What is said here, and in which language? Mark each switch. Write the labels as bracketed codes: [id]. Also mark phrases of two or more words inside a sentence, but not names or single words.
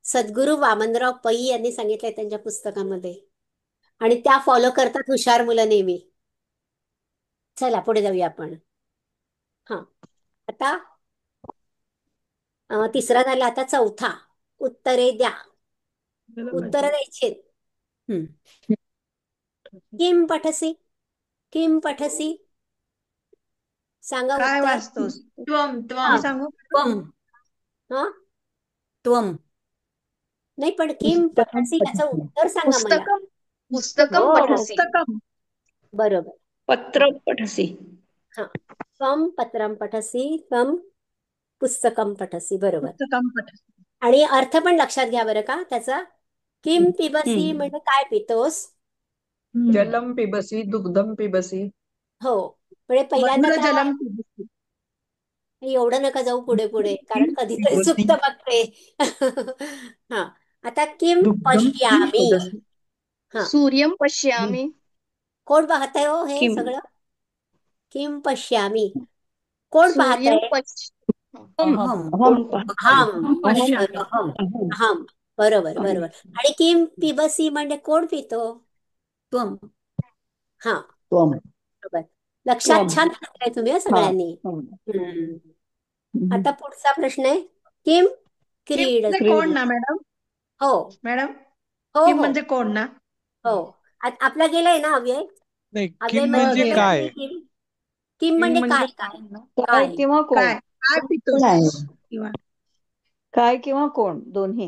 [mr] सद्गुरू वामनराव पै यांनी सांगितलंय त्यांच्या पुस्तकामध्ये, आणि त्या फॉलो करतात हुशार मुलं नेहमी. चला पुढे जाऊया आपण. हा, आता तिसरा झाला, आता चौथा. उत्तरे द्या, उत्तर द्यायची. [sa] किम पठसी, किम पठसी, [mr] सांगा काय उत्तर. वाचतोस? [sa] त्वम [mr] मी [sa] त्वम [mr] सांगू? [sa] त्वम [mr] हा [sa] त्वम [mr] नाही, पण [sa] किम पठसी [mr] याचं उत्तर सांगा मला. पुस्तकं पुस्तकं हो, [sa] पठसी. [mr] पुस्तकं बरोबर. [sa] पत्र पठसी. [mr] हा, [sa] त्वम पत्रम पठसी, त्वम पुस्तकम पठसी, [mr] बरोबर. [sa] पुस्तकं पठसी. [mr] आणि अर्थ पण लक्षात घ्या बरं का त्याचा. [sa] किम पिबसी [mr] म्हणजे काय पितोस. [sa] जलम पिबसी दुग्धम पिबसी. [mr] हो, म्हणजे पहिल्यांदा मधुर तर [sa] जलम पिबसी. [mr] एवढं नका जाऊ पुढे पुढे, कारण कधीतरी चुकतं बघते. हा, आता [sa] किम पश्यामी. [mr] हा, [sa] सूर्यम पश्यामी. [mr] कोण पाहतंय हो हे [sa] किम [mr] सगळं. [sa] किम पश्यामी, कोण सूर्यम [mr] पाहतंय. [sa] अहम [mr] कोण पाहतंय? [sa] अहम, पश्यामी. अहम अहम, [mr] बरोबर बरोबर. आणि [sa] किम पिबसी [mr] म्हणजे कोण पितो. [sa] त्वम [mr] हा, [sa] त्वम. [mr] बरोबर. लक्षात छान घेतलंय तुम्ही हं सगळ्यांनी. आता पुढचा प्रश्न आहे. [sa] किम किम क्रीड. [mr] म्हणजे कोण ना मॅडम? हो मॅडम हो [sa] किम [mr] हो म्हणजे कोण ना? हो. आपला गेलाय ना अव्यय. नाही, अव्यय [sa] किम [mr] मध्ये म्हणजे गेलाय काय? ना किम. किम म्हणजे काय काय काय काय. किंवा कोण, काय काय पितोस? किंवा काय किंवा कोण, दोन्ही.